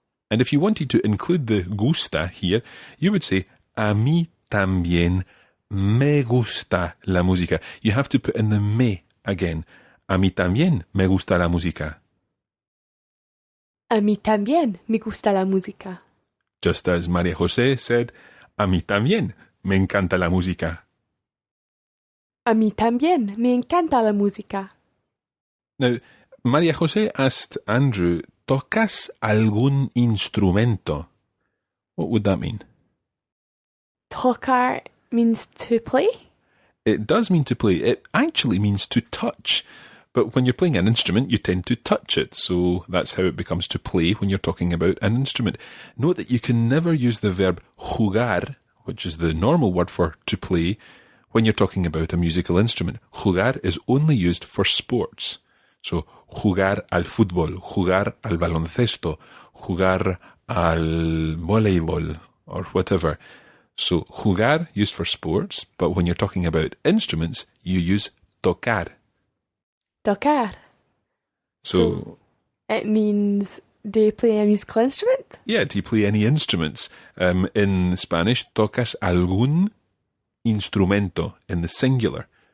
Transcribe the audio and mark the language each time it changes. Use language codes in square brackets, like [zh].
[en] And if you wanted to include the gusta here, you would say, [es] a mí también me gusta la música. [en] You have to put in the me again. [es] A mí también me gusta la música. A mí también me gusta la música. [en] Just as Maria Jose said, [es] a mí también me encanta la música. A mí también me encanta la música. [en] Now, Maria Jose asked Andrew, [es] ¿tocas algún instrumento? [en] What would that mean? Tocar means to play? It does mean to play. It actually means to touch. But when you're playing an instrument, you tend to touch it. So that's how it becomes to play when you're talking about an instrument. Note that you can never use the verb jugar, which is the normal word for to play, when you're talking about a musical instrument. Jugar is only used for sports. [es] So, jugar al fútbol, jugar al baloncesto, jugar al voleibol, [en] or whatever. So, jugar used for sports, but when you're talking about instruments, you use tocar. [es] Tocar. [en] So it means, do you play a musical instrument? Yeah, do you play any instruments? In Spanish, [es] tocas algún instrumento [en] in the singular.